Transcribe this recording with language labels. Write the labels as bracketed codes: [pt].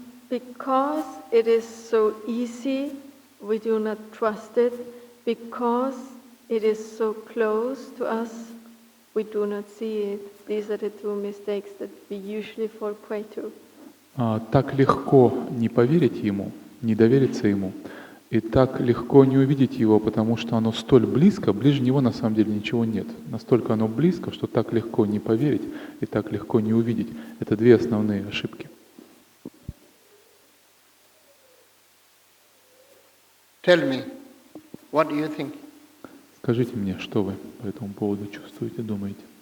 [en] Because it is so easy, we do not trust it. Because it is so close to us, we do not see it. These are the two mistakes that we usually fall prey to. [ru] Так легко не поверить ему, не довериться ему, и так легко не увидеть его, потому что оно столь близко, ближе него на самом деле ничего нет. Настолько оно близко, что так легко не поверить и так легко не увидеть. Это две основные ошибки. [en] Tell me, what do you think? [ru] Скажите мне, что вы по этому поводу чувствуете, думаете?